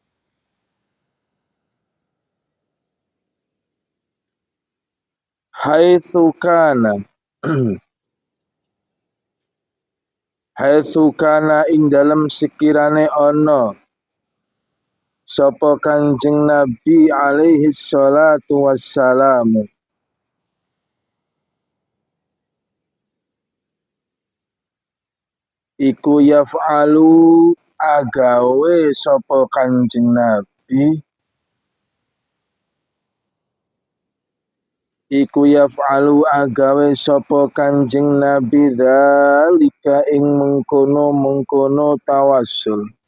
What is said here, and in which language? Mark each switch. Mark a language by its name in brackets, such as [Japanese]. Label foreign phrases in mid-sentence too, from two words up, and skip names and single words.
[Arabic] Haitsu kana haitsu kana [Javanese] ing dalem sekirane ana sapa Kanjeng Nabi [Arabic] alaihi salatu wassalamu [Javanese] iku yaf'alu agawe sapa Kanjeng Nabi iku yaf'alu agawe sapa Kanjeng Nabi dzalika ing mengkono-mengkono tawassul